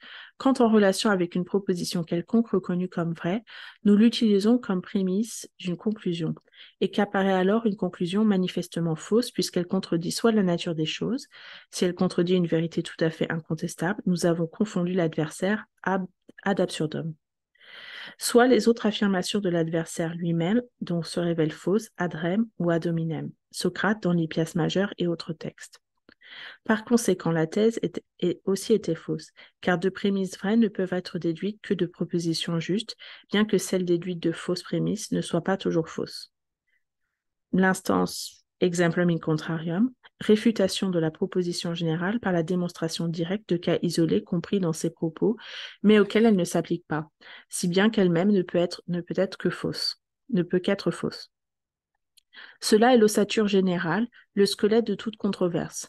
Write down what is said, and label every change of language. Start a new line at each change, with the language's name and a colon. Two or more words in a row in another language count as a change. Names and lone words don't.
French: Quand en relation avec une proposition quelconque reconnue comme vraie, nous l'utilisons comme prémisse d'une conclusion et qu'apparaît alors une conclusion manifestement fausse puisqu'elle contredit soit la nature des choses, si elle contredit une vérité tout à fait incontestable, nous avons confondu l'adversaire
Latin: ad absurdum.
French: Soit les autres affirmations de l'adversaire lui-même, dont se révèlent fausses,
Latin: ad rem ou ad hominem,
French: Socrate dans l'Hippias majeur et autres textes. Par conséquent, la thèse aussi était fausse, car de prémices vraies ne peuvent être déduites que de propositions justes, bien que celles déduites de fausses prémices ne soient pas toujours fausses.
Latin: L'instance exemplum in contrarium,
French: réfutation de la proposition générale par la démonstration directe de cas isolés compris dans ses propos, mais auxquels elle ne s'applique pas, si bien qu'elle-même ne peut être que fausse, ne peut qu'être fausse. Cela est l'ossature générale, le squelette de toute controverse.